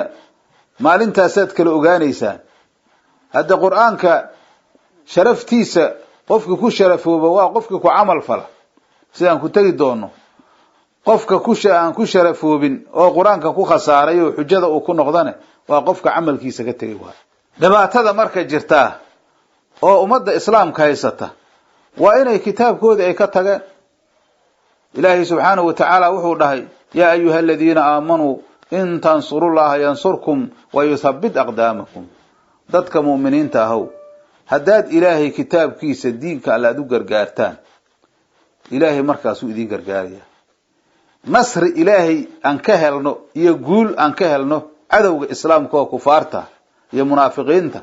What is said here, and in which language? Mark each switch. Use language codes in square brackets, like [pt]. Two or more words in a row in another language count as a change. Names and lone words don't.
[so] maalintaas aad kala ogaanaysaan hadda quraanka sharaftiisa qofka ku sharafooba waa qofka ku amal fala sidaan ku tagi doono qofka ku sharafoobin oo quraanka ku khasaaray oo xujada uu ku noqdane waa qofka amalkiisa ka tagay waa dhibaatada marka jirta oo umada islaamka haysata waa inay kitaabkooda ay ka tagaan ilaahi [ar] سبحانه وتعالى [so] wuxuu dhahay [ar] يا أيها الذين آمنوا إن تنصروا الله ينصركم ويثبت أقدامكم [so] dadka muuminiinta ahaw hadaad ilaahi kitaabkiisa diinka alla u gargaartaan ilaahi markaas uu idin gargaaraya nasri ilaahi aan ka helno iyo guul aan ka helno cadawga islaamka oo kufaarta iyo munaafiqiinta